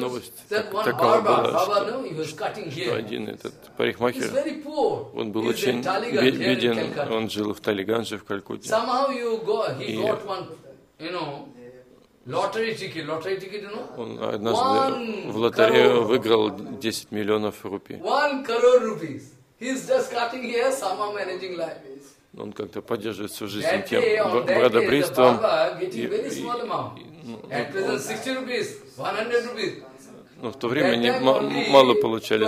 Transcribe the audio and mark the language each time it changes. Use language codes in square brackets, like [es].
[ru] Новость такова была, что один этот парикмахер, он был очень беден, он жил в Талиганже, в Калькутте. [en] Somehow you go, he got one, you know, lottery ticket, you know? [ru] Он однажды в лотерею выиграл 10 миллионов рупий. [en] One crore rupees. He's just cutting hair, somehow managing life. [ru] Он как-то поддерживает всю жизнь тем брадобрейством. Но в то время они мало получали.